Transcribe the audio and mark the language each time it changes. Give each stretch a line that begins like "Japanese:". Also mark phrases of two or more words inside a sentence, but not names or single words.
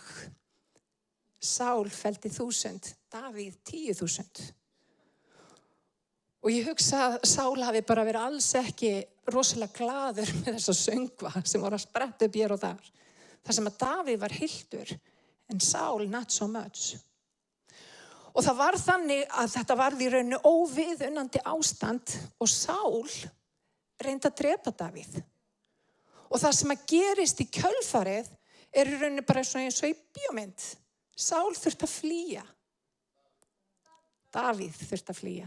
Icelandic: Sál felldi 1000, Davíð 10.000. Og ég hugsa að Sál hafi bara verið alls ekki rosalega glaður með þessa söngva sem voru að spretta upp hér og þar. Þar sem að Davíð var hyltur, en Sál
English: not so much.
Icelandic: Og það var þannig að þetta varð í rauninu óviðunandi ástand og Sál reyndi að drepa Davíð. Og það sem að gerist í kjölfarið í rauninu bara eins og í bíómynd. Sál þurfti að flýja. Davíð þurfti að flýja.